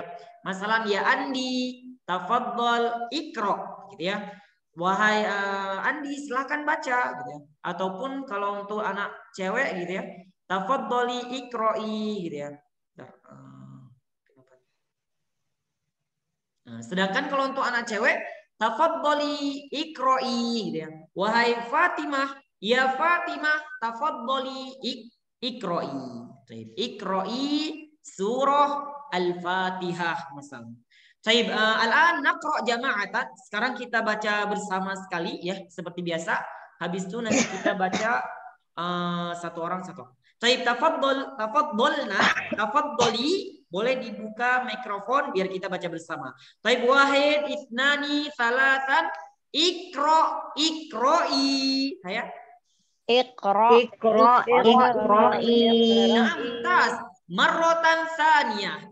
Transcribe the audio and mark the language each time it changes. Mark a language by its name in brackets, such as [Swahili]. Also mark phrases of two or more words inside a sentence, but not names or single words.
[Indonesian] Masalah ya Andi [Arabic] تفضل اقرأ [Indonesian] gitu ya. Wahai Andi silakan baca gitu ya. Ataupun kalau untuk anak cewek gitu ya, [Arabic] تفضلي اقرئي [Indonesian] gitu ya. Nah, sedangkan kalau untuk anak cewek [Arabic] تفضلي اقرئي [Indonesian] gitu ya. [Arabic] Wahai Fatimah, يا فاطمة تفضلي اقرئي. اقرئي سورة الفاتحة misalnya. [Indonesian] Baik, [Arabic] الآن نقرأ جماعة. [Indonesian] Sekarang kita baca bersama sekali ya seperti biasa. Habis itu nanti kita baca satu orang satu. Baik, tafadhali boleh dibuka mikrofon biar kita baca bersama. [Arabic] Baik, واحد، اثنان، ثلاثة، اقرئي. [Indonesian] Saya [Arabic] Iqra'i. نمتس مرة ثانية.